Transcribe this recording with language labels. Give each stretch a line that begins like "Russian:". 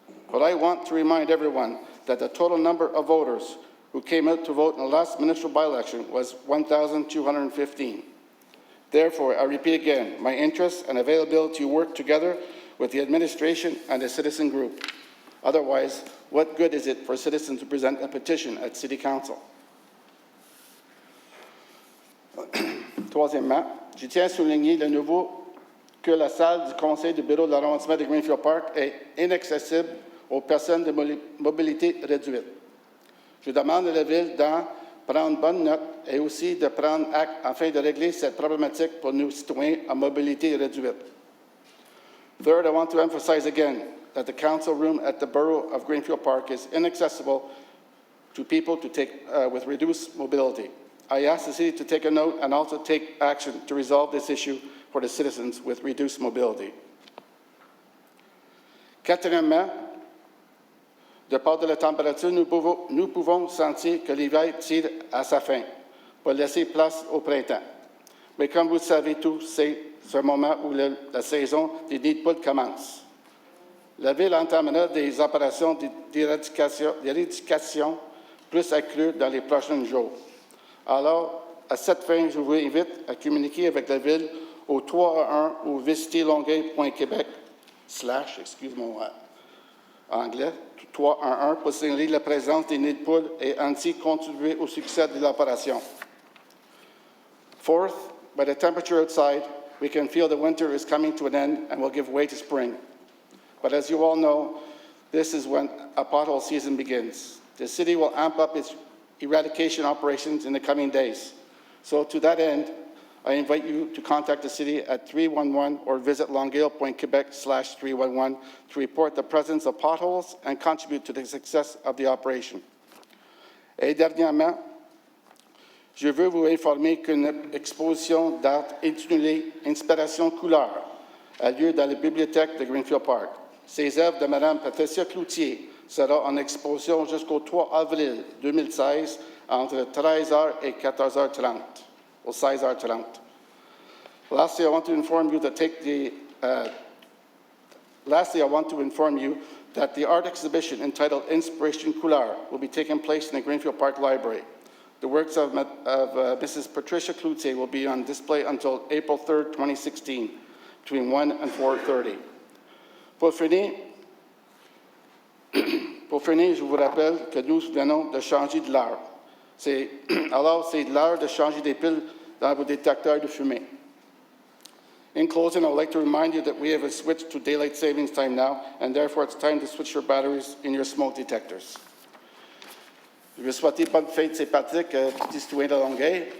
English: But I want to remind everyone that the total number of voters who came out to vote in the last municipal by-election was 1,215. Therefore, I repeat again, my interest and availability to work together with the administration and the citizen group. Otherwise, what good is it for citizens to present a petition at City Council?
French: Troisièmement, je tiens à souligner de nouveau que la salle du conseil du bureau de l'arrondissement de Greenfield Park est inaccessible aux personnes de mobilité réduite. Je demande à la Ville d'en prendre bonne note et aussi de prendre acte afin de régler cette problématique pour nos citoyens à mobilité réduite.
English: Third, I want to emphasize again that the council room at the Borough of Greenfield Park is inaccessible to people with reduced mobility. I ask the city to take a note and also take action to resolve this issue for the citizens with reduced mobility.
French: Quatrièmement, de part de la température, nous pouvons sentir que l'hiver tire à sa fin pour laisser place au printemps. Mais comme vous le savez tous, c'est ce moment où la saison des nids de poules commence. La Ville entamera des opérations d'éradication plus accrues dans les prochains jours. Alors, à cette fin, je vous invite à communiquer avec la Ville au 311 ou visiter longueuil.québec / excuse mon anglais, 311 pour signaler la présence des nids de poules et ainsi contribuer au succès de l'opération.
English: Fourth, by the temperature outside, we can feel the winter is coming to an end and will give way to spring. But as you all know, this is when a pothole season begins. The city will amp up its eradication operations in the coming days. So to that end, I invite you to contact the city at 311 or visit longueuil.quebec / 311 to report the presence of potholes and contribute to the success of the operation.
French: Et dernièrement, je veux vous informer qu'une exposition d'art intitulée « Inspiration couleur » a lieu dans la bibliothèque de Greenfield Park. Ces œuvres de Mme Patricia Cloutier seront en exposition jusqu'au 3 avril 2016 entre 13h et 14h30, ou 16h30.
English: Lastly, I want to inform you that the art exhibition entitled Inspiration Couleur will be taking place in the Greenfield Park Library. The works of Mrs. Patricia Cloutier will be on display until April 3rd, 2016, between 1 and 4:30.
French: Pour finir, je vous rappelle que nous venons de changer de l'heure. Alors, c'est l'heure de changer des piles dans vos détecteurs de fumée.
English: In closing, I would like to remind you that we have switched to daylight savings time now, and therefore it's time to switch your batteries in your smoke detectors.
French: Je veux souhaiter bonne fête Saint-Patrick à tous les citoyens de Longueuil.